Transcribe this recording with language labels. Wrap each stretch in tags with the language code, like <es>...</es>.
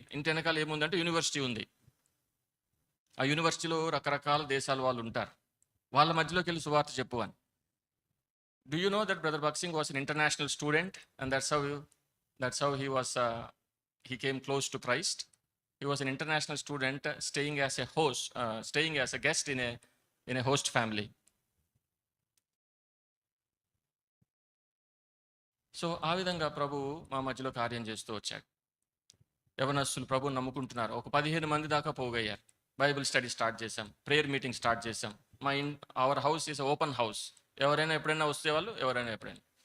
<te>ఇంటి వెనకాల ఏముందంటే యూనివర్సిటీ ఉంది. ఆ యూనివర్సిటీలో రకరకాల దేశాల వాళ్ళు ఉంటారు, వాళ్ళ మధ్యలోకి వెళ్ళి సువార్త చెప్పు అని.</te> <en>Do you know that brother Buxing was an international student and that's how he came close to Christ. He was an international student staying as a guest in a host family.</en> <te>So ఆ విధంగా ప్రభు మా మధ్యలో కార్యం చేస్తూ వచ్చాడు. యవనస్తులు ప్రభువుని నమ్ముకుంటున్నారు. ఒక 15 మంది దాకా పోగయ్యారు. బైబిల్ స్టడీ స్టార్ట్ చేశాం, ప్రేయర్ మీటింగ్ స్టార్ట్ చేశాం.</te> <en>Our house is open house.</en> <te>ఎవరైనా ఎప్పుడైనా వస్తే వాళ్ళు, ఎవరైనా ఎప్పుడైనా.</te>